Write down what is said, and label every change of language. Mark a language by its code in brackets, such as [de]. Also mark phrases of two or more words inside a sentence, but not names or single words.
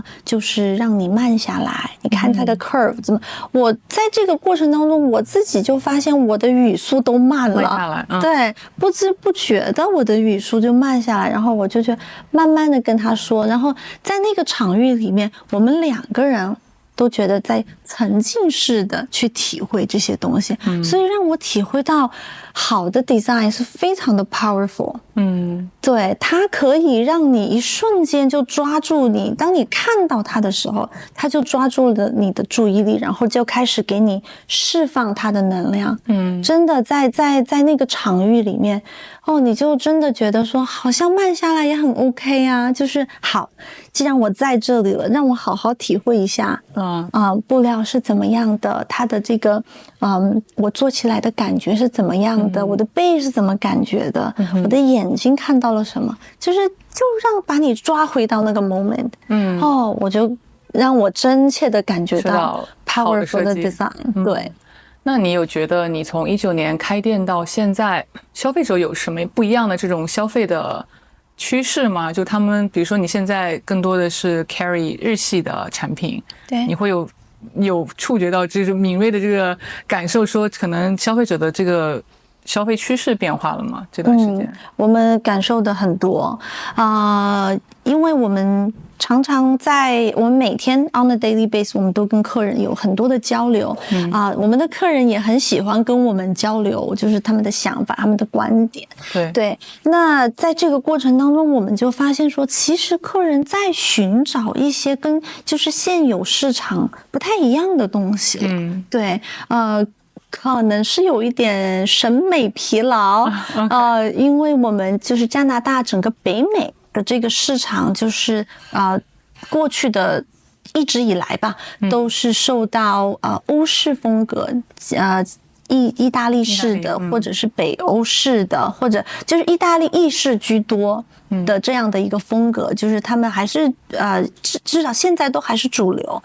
[zh] 就是讓你慢下來，你看它的 curve 怎麼，我在這個過程當中，我自己就發現我的語速都慢了，對，不知不覺的我的語速就慢下來，然後我就慢慢的跟他說，然後在那個場域裡面，我們兩個人都覺得在沉浸式的去體會這些東西，所以讓我體會到好的 design 是非常的 powerful。對，它可以讓你一瞬間就抓住你，當你看到它的時候，它就抓住了你的注意力，然後就開始給你釋放它的能量。真的在那個場域裡面，你就真的覺得說，好像慢下來也很 OK 啊，就是好，既然我在這裡了，讓我好好體會一下，布料是怎麼樣的，它的這個，我做起來的感覺是怎麼樣的，我的背是怎麼感覺的，我的眼睛看到了什麼，就把你抓回到那個 moment，我就讓我真切的感覺到 powerful 的 design，對。那你有覺得你從19年開店到現在，消費者有什麼不一樣的這種消費的趨勢嗎？就他們，比如說你現在更多的是 carry 日系的產品，對，你會有觸覺到這種敏銳的這個感受，說可能消費者的這個消費趨勢變化了嗎？這段時間，我們感受的很多因為我們常常我們每天 [en] on a daily basis， [zh] 我們都跟客人有很多的交流我們的客人也很喜歡跟我們交流，就是他們的想法，他們的觀點。對，那在這個過程當中，我們就發現說，其實客人在尋找一些跟就是現有市場不太一樣的東西。對， 可能是有一點審美疲勞，因為我們就是加拿大整個北美的這個市場，就是過去的一直以來吧，都是受到歐式風格意大利式的，或者是北歐式的，或者就是意大利意式居多的這樣的一個風格，就是他們還是至少現在都還是主流。